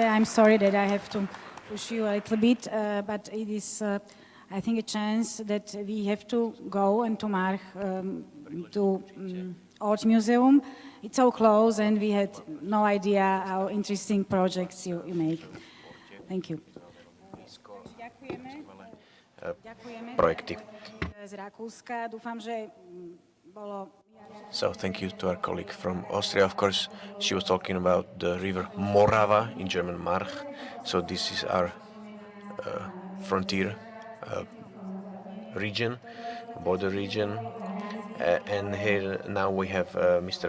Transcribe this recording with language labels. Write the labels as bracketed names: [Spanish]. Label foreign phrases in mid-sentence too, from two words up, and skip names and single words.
[English] I'm sorry that I have to push you a little bit, but it is, I think, a chance that we have to go and to March to Art Museum. It's so close, and we had no idea how interesting projects you make. Thank you. [Slovak] Projekty. Z Rakúska. Dúfam, že bolo. [English] So thank you to our colleague from Austria. Of course, she was talking about the river Morava, in German March. So this is our frontier region, border region. And here now we have Mr.